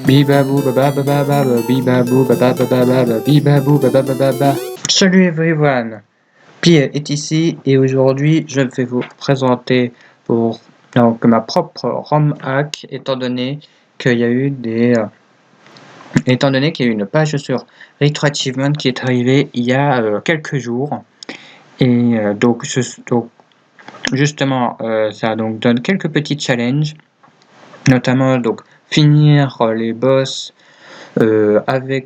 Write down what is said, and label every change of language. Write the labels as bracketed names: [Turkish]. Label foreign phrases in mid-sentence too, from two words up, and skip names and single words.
[French] Bibabou baba baba baba bibabou baba baba baba bibabou baba baba baba. Salut everyone, Pierre est ici et aujourd'hui je vais vous présenter ma propre [English] ROM hack [French] étant donné qu'il y a eu une page sur Retro Achievement qui est arrivée il y a quelques jours et donc justement ça donc donne quelques petits challenges, notamment donc finir les boss avec